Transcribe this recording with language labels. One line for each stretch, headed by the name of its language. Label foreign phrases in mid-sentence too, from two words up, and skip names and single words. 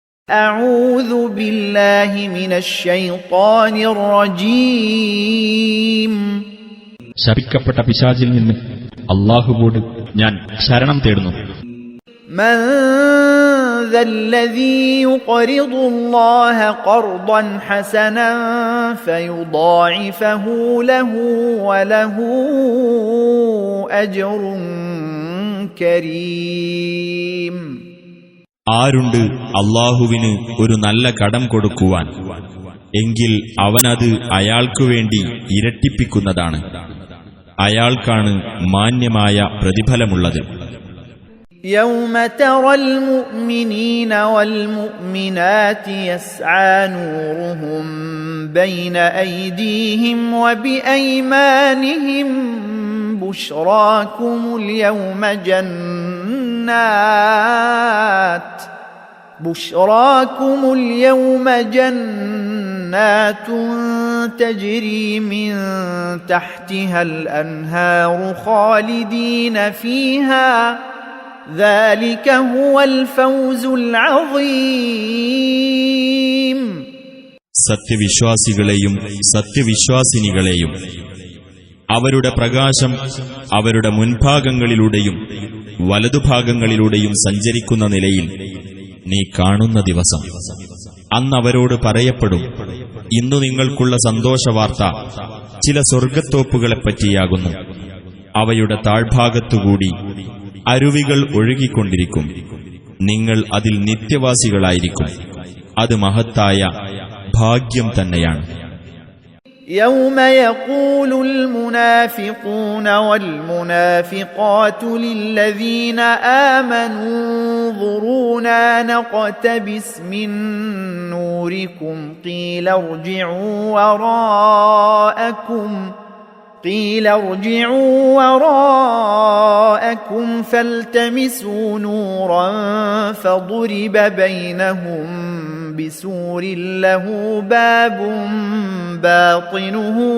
Arabic: أعوذ بالله من الشيطان الرجيم.
Malayalam: ശപിക്കപ്പെട്ട പിശാചിൽ നിന്ന് അല്ലാഹുവോട് ഞാൻ ശരണം തേടുന്നു.
Arabic: من ذا الذي يقرض الله قرضا حسنا فيضاعفه له وله أجر كريم.
Malayalam: ആരുണ്ട് അല്ലാഹുവിന് ഒരു നല്ല കടം കൊടുക്കുവാൻ, എങ്കിൽ അവനത് അയാൾക്കു വേണ്ടി ഇരട്ടിപ്പിക്കുന്നതാണ്. അയാൾക്കാണ് മാന്യമായ പ്രതിഫലമുള്ളത്.
Arabic: يوم ترى المؤمنين والمؤمنات يسعى نورهم بين أيديهم وبأيمانهم بشراكم اليوم جنات تجري من تحتها الأنهار خالدين فيها ذلك هو الفوز العظيم.
Malayalam: സത്യവിശ്വാസികളെയും സത്യവിശ്വാസിനികളെയും അവരുടെ പ്രകാശം അവരുടെ മുൻഭാഗങ്ങളിലൂടെയും വലതുഭാഗങ്ങളിലൂടെയും സഞ്ചരിക്കുന്ന നിലയിൽ നീ കാണുന്ന ദിവസം, അന്നവരോട് പറയപ്പെടും, ഇന്നു നിങ്ങൾക്കുള്ള സന്തോഷവാർത്ത ചില സ്വർഗ്ഗത്തോപ്പുകളെപ്പറ്റിയാകുന്നു. അവയുടെ താഴ്ഭാഗത്തുകൂടി അരുവികൾ ഒഴുകിക്കൊണ്ടിരിക്കും. നിങ്ങൾ അതിൽ നിത്യവാസികളായിരിക്കും. അത് മഹത്തായ ഭാഗ്യം തന്നെയാണ്.
Arabic: يوم يقول المنافقون والمنافقات للذين آمنوا انظرونا نقتبس من نوركم قيل ارجعوا وراءكم فالتمسوا نورا فضرب بينهم بسور له باب باطنه